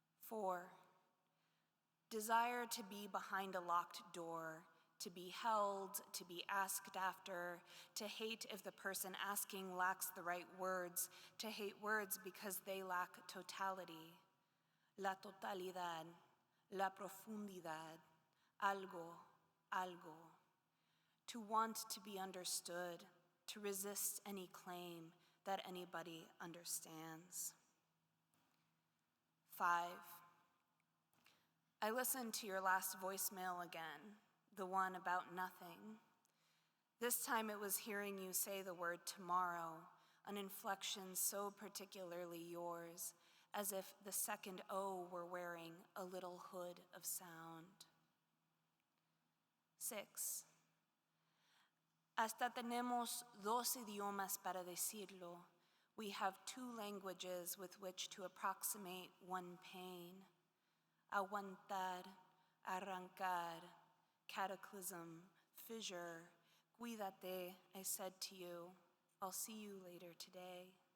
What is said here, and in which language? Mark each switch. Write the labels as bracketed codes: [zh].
[en] 4. Desire to be behind a locked door, to be held, to be asked after, to hate if the person asking lacks the right words, to hate words because they lack totality. [es] La totalidad, la profundidad, algo, algo. [en] To want to be understood, to resist any claim that anybody understands. 5. I listened to your last voicemail again, the one about nothing. This time it was hearing you say the word tomorrow, an inflection so particularly yours, as if the second O were wearing a little hood of sound. 6. [es] Hasta tenemos dos idiomas para decirlo. [en] We have 2 languages with which to approximate one pain. [es] Aguantar, arrancar, [en] cataclysm, fissure. [es] Cuídate, [en] I said to you. I'll see you later today.